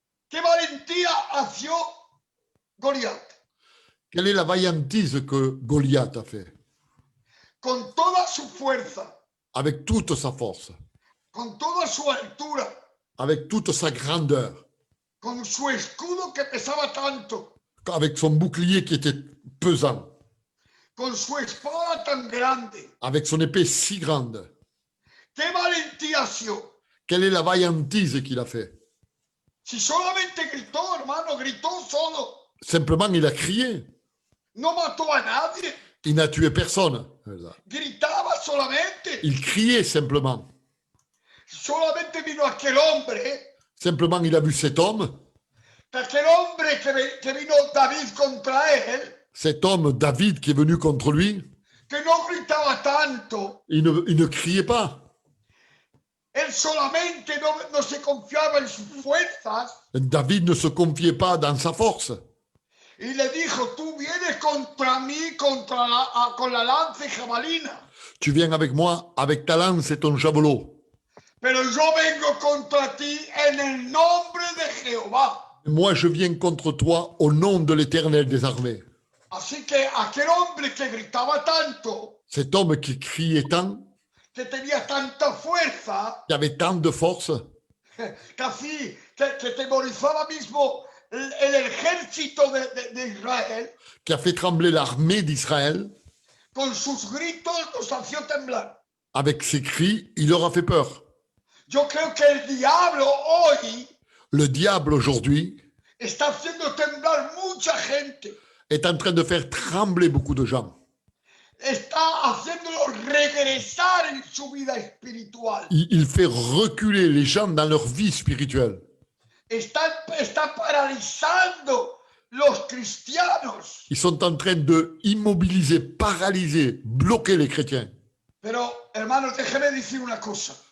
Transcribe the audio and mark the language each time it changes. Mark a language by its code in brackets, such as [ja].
[es] ¿Qué valentía hacía Goliat? [fr] Quelle est la vaillantise que Goliath a fait? [es] Con toda su fuerza, [fr] Avec toute sa force, [es] con toda su altura, [fr] avec toute sa grandeur, [es] con su escudo que pesaba tanto, [fr] avec son bouclier qui était pesant, [es] con su espada tan grande. [fr] avec son épée si grande. [es] ¿Qué valentía hacía? [fr] Quelle est la vaillantise qu'il a fait? [es] Si solamente gritó, hermano, gritó solo. [fr] Simplement, il a crié. [es] No mató a nadie. [fr] Il n'a tué personne. [es] Gritaba solamente. [fr] Il criait simplement. [es] Solamente vino aquel hombre, [fr] Simplement, il a vu cet homme, [es] aquel hombre que vino David contra él, [fr] cet homme David qui est venu contre lui. [es] que no gritaba tanto. [fr] Il ne criait pas. [es] Él solamente no se confiaba en sus fuerzas [fr] David ne se confiait pas dans sa force. [es] y le dijo, tú vienes contra mí con la lanza y jabalina, [fr] Tu viens avec moi avec ta lance et ton javelot. [es] pero yo vengo contra ti en el nombre de Jehová. [fr] Moi, je viens contre toi au nom de l'Éternel des armées. [es] Así que aquel hombre que gritaba tanto, [fr] Cet homme qui criait tant, [es] que tenía tanta fuerza, [fr] qui avait tant de force, [es] casi que temorizaba mismo el ejército de Israel, [fr] qui a fait trembler l'armée d'Israël, [es] con sus gritos los hacía temblar. [fr] avec ses cris, il leur a fait peur. [es] Yo creo que el diablo hoy [fr] Le diable aujourd'hui [es] está haciendo temblar mucha gente, [fr] est en train de faire trembler beaucoup de gens. [es] está haciéndolo regresar en su vida espiritual, [fr] Il fait reculer les gens dans leur vie spirituelle. [es] está paralizando los cristianos. [fr] Ils sont en train de immobiliser, paralyser, bloquer les chrétiens. [es] Pero, hermanos, déjeme decir una cosa.